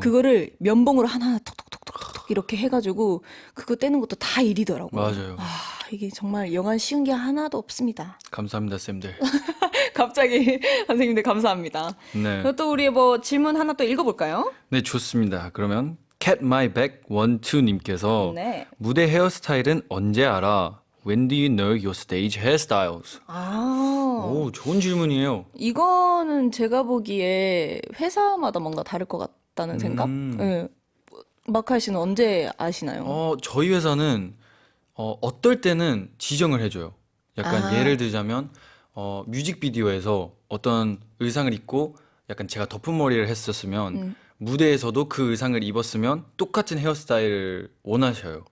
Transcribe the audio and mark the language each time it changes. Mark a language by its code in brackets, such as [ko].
[ko] 그거를 면봉으로 하나 톡톡톡톡톡 이렇게 해가지고 그거 떼는 것도 다 일이더라고요. 맞아요. 이게 정말 영화 쉬운 게 하나도 없습니다. 감사합니다, 쌤들. 갑자기 선생님들 감사합니다. 네. 그리고 또 우리 뭐 질문 하나 또 읽어볼까요? 네, 좋습니다. 그러면 Cat My Back 12님께서 네. 무대 헤어스타일은 언제 알아? [en] When do you know your stage hairstyles? [ko] 오, 좋은 질문이에요. 이거는 제가 보기에 회사마다 뭔가 다를 것 같다는 생각? 네. 마카이 씨는 언제 아시나요? 저희 회사는 어떨 때는 지정을 해줘요. 약간 예를 들자면 뮤직비디오에서 어떤 의상을 입고 약간 제가 덮은 머리를 했었으면 무대에서도 그 의상을 입었으면 똑같은 헤어스타일을 원하셔요.